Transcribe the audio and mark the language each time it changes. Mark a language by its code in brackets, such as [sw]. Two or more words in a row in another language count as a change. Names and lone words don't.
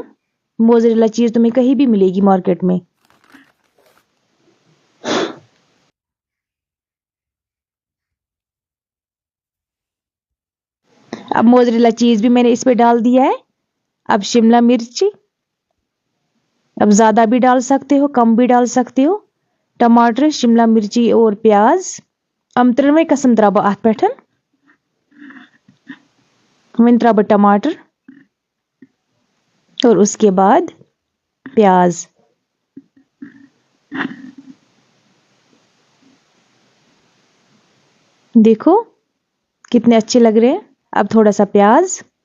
[hi] मोज़रेला चीज तुम्हें कहीं भी मिलेगी मार्केट में। अब मोज़रेला चीज भी मैंने इस पे डाल दिया है। अब शिमला मिर्च, अब ज्यादा भी डाल सकते हो, कम भी डाल सकते हो। टमाटर, शिमला मिर्ची और प्याज। [ks] हम त्रोवे कसम त्रा बह अथ पेठन। वन त्रा बह [hi] टमाटर और उसके बाद प्याज। देखो कितने अच्छे लग रहे हैं। अब थोड़ा सा प्याज।